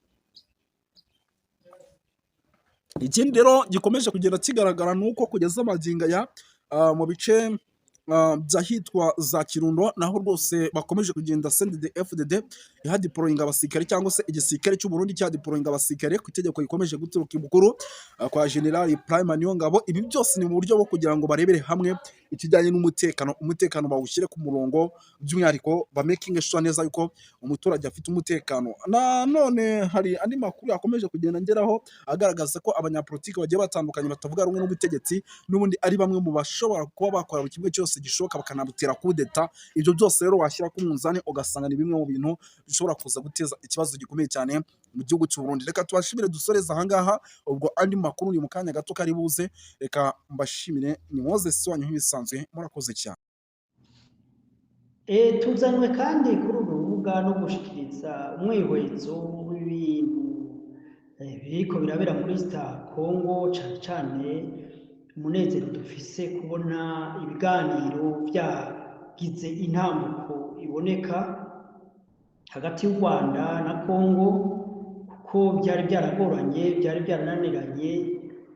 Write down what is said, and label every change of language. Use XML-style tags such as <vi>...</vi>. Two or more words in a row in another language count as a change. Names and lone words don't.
<rw>Ikindi rero gikomeje kugenda kigaragara ni uko kugeza amagingo aya mu bice byahitwa za Kirundo naho rwose bakomeje kugenda CNDD-FDD ihadiporoyinga abasirikare, cyangwa se igisirikare cy'u Burundi cyadiporoyinga abasirikare ku itegeko rikomeje guturuka ibukuru kwa General Prime Niyongabo. Ibi byose ni mu buryo bwo kugira ngo barebere hamwe ikijyanye umutekano bawushyire ku murongo, by'umwihariko ba</rw> <en>making sure</en> <rw>neza yuko umuturage afite umutekano. None hari andi makuru yakomeje kugenda ngeraho agaragaza ko abanyapolitiki bagiye batandukanye batavuga rumwe n'ubutegetsi n'ubundi ari bamwe mu bashobora kuba bakora kimwe cyose gishoboka bakanabutera kudeta. Ibyo byose rero washyira ku munzani ugasanga ni bimwe mu bintu bishobora kuza guteza ikibazo gikomeye cyane mu gihugu cy'u Burundi. Reka tubashimire dusoreza ahangaha, ubwo andi makuru ni mu kanya gato kari buze. Reka mbashimire, ni Moses wanyu nk'ibisanzwe, murakoze cyane.</rw> <rn>Tuzanywe kandi kuri uru rubuga no gushikiriza umwihwezo w'ibintu biriko birabera muri Congo, cyane cyane umunezero dufise kubona ibiganiro byagize intambuko iboneka hagati y'u Rwanda na Congo, kuko byari byaragoranye, byari byarananiranye</rn>